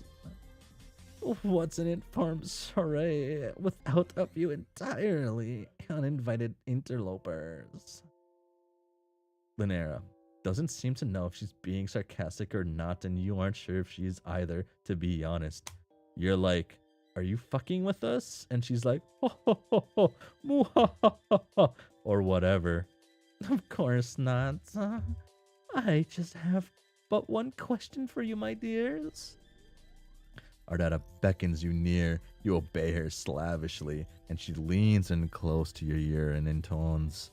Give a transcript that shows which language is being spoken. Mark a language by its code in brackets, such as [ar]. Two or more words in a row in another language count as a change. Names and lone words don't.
[en] What's an informed soiree without a few entirely uninvited interlopers? Linera doesn't seem to know if she's being sarcastic or not, and you aren't sure if she's either, to be honest. You're like, are you fucking with us? And she's like, ho ho ho ho, moo ha ha ha ha, or whatever. Of course not. I just have but one question for you, my dears. Ardetta beckons you near. You obey her slavishly, and she leans in close to your ear and intones,